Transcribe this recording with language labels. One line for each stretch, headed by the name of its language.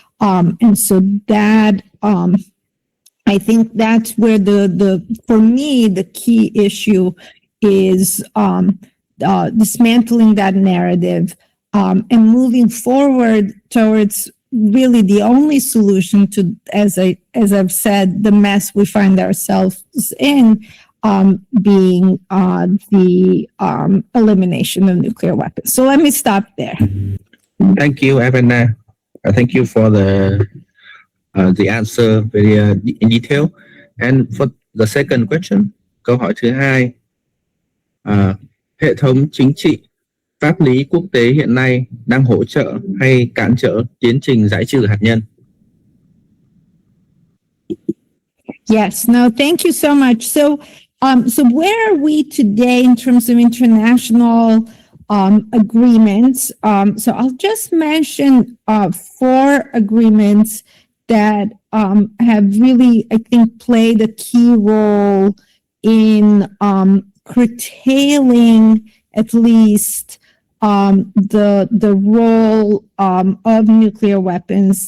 English: And so that, I think that's where for me, the key issue is dismantling that narrative and moving forward towards really the only solution to, as I've said, the mess we find ourselves in, being the elimination of nuclear weapons. So let me stop there. Thank you, Ivana. Thank you for the answer very in detail. And for the second question,
Vietnamese: câu hỏi thứ hai, hệ thống chính trị, pháp lý quốc tế hiện nay đang hỗ trợ hay cản trở tiến trình giải trừ hạt nhân?
English: Yes, no, thank you so much. So where are we today in terms of international agreements? So I'll just mention 4 agreements that have really, I think, played a key role in curtailing at least the role of nuclear weapons.